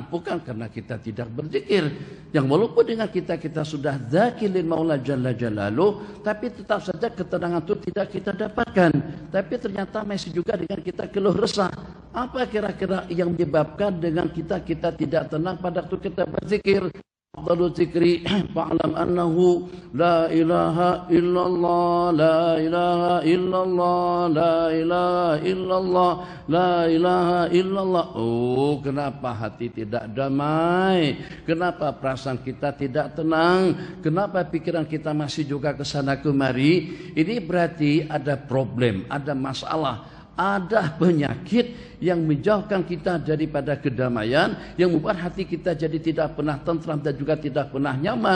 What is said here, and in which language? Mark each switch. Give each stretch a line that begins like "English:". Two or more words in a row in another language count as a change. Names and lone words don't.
Indonesian: Bukan karena kita tidak berzikir, yang walaupun dengan kita sudah zakirin
Arabic: مولى جل جلاله,
Indonesian: tapi tetap saja ketenangan itu tidak kita dapatkan. Tapi ternyata masih juga dengan kita keluh resah. Apa kira-kira yang menyebabkan dengan kita tidak tenang pada waktu kita berzikir?
Arabic: أفضل الذكر فاعلم أنه لا إله إلا الله، لا إله إلا الله، لا إله إلا الله، لا إله إلا الله.
Indonesian: Oh, kenapa hati tidak damai? Kenapa perasaan kita tidak tenang? Kenapa pikiran kita masih juga ke sana kemari? Ini berarti ada problem, ada masalah, ada penyakit yang menjauhkan kita daripada kedamaian, yang membuat hati kita jadi tidak pernah tentram dan juga tidak pernah nyaman.